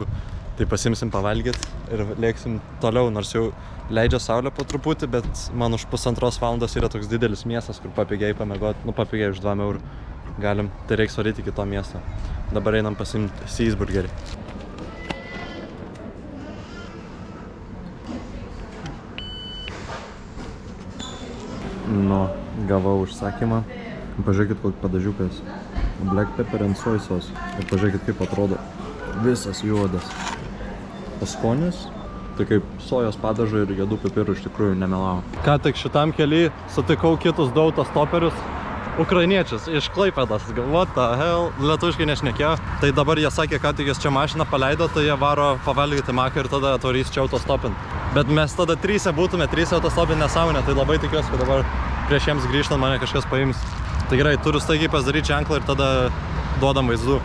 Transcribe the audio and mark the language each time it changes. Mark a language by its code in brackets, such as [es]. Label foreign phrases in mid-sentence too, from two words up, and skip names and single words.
[lt] Tai pasimsim pavalgyti ir lėksim toliau, nors jau leidžia saulę po truputį, bet man už 1,5 valandos yra toks didelis miestas, kur papigiai pamėgoti, papigiai už 2 eurų galim, tai reiks varyti iki to miesto. Dabar einam pasimti cheeseburgerį. Nu, gavau užsakymą. Pažiūrėkit, kokį padažiukas. [en] Black pepper and soy sauce. [lt] Ir pažiūrėkit, kaip atrodo. Visas juodas. Paskonis. Tai kaip sojos padažai ir juodų pipirų iš tikrųjų nemelavo. Ką tik šitam kely sutikau kitus du autostoperius. Ukrainiečius iš Klaipėdos. [en] What the hell? [lt] Lietuviškai nešnekėjo. Tai dabar jie sakė, kad tik jis čia mašiną paleido, tai jie varo pavalgyti maką ir tada atvarys čia autostopint. Bet mes tada 3 būtume, 3 autostopint nesąmonė, tai labai tikiuosi, kad dabar prieš jiems grįžtant mane kažkas paims. Tai gerai, turiu staigiai pasidaryti ženklą ir tada duodam vaizdų.